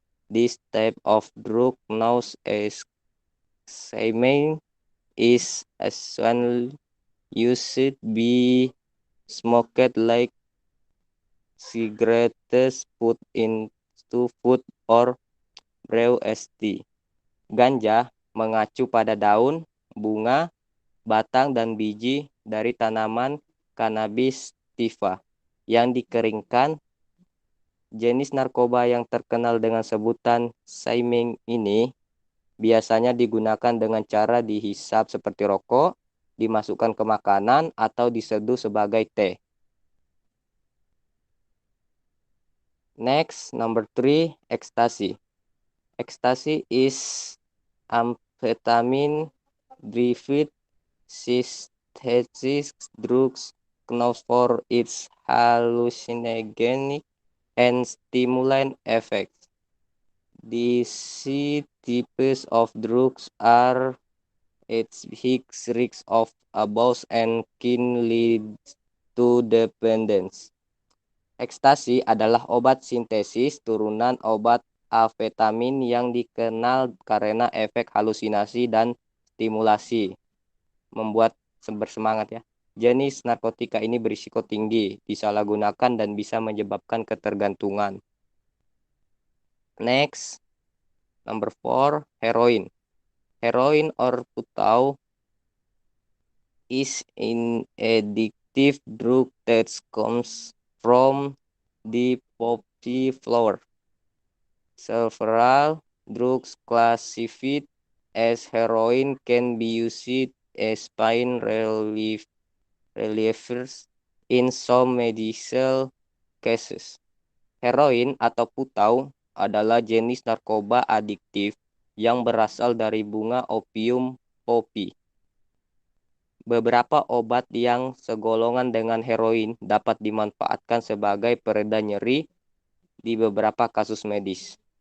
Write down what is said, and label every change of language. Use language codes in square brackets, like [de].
[en] This type of drug, known as semen, is usually used to be smoked like cigarettes, put into food, or brew as tea. [id] Ganja mengacu pada daun, bunga, batang, dan biji dari tanaman cannabis sativa yang dikeringkan. Jenis narkoba yang terkenal dengan sebutan semen ini biasanya digunakan dengan cara dihisap seperti rokok, dimasukkan ke makanan, atau diseduh sebagai teh. [en] Next, number 3, ecstasy. Ecstasy is amphetamine-derived synthetic drugs known for its hallucinogenic and stimulant effects. These types of drugs are at high risk of abuse and can lead to dependence. [id] Ekstasi adalah obat sintesis turunan obat amfetamin yang dikenal karena efek halusinasi dan stimulasi, membuat bersemangat ya. Jenis narkotika ini berisiko tinggi, disalahgunakan, dan bisa menyebabkan ketergantungan. [en] Next, number 4, heroin. Heroin or putau is an addictive drug that comes from the poppy flower. Several drugs classified as heroin can be used as pain relievers in some medical cases. [id] Heroin atau putau adalah jenis narkoba adiktif yang berasal dari bunga opium poppy. Beberapa obat yang segolongan dengan heroin dapat dimanfaatkan sebagai pereda nyeri di beberapa kasus medis.